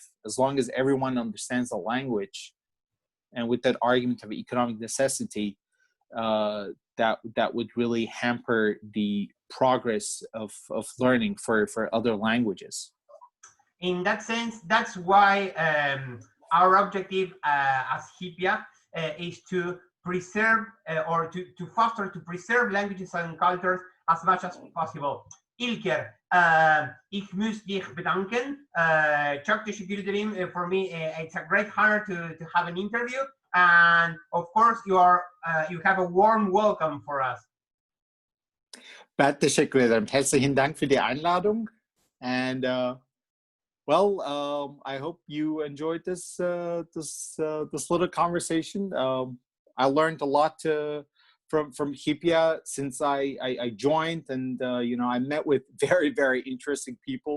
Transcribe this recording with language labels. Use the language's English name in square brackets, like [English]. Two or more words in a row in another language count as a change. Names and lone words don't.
[English] As long as everyone understands the language, and with that argument of economic necessity, that would really hamper the progress of learning for other languages. In that sense, that's why our objective as HYPIA is to preserve or to foster, to preserve languages and cultures as much as possible. [German] Ilker, ich muss dich bedanken. [Turkish] Çok teşekkür ederim. [English] For me, it's a great honor to have an interview. And of course, you have a warm welcome for us. [Turkish] Ben teşekkür ederim. [German] Herzlichen Dank für die Einladung. [English] And I hope you enjoyed this little conversation. I learned a lot from HYPIA since I joined, and you know, I met with very, very interesting people.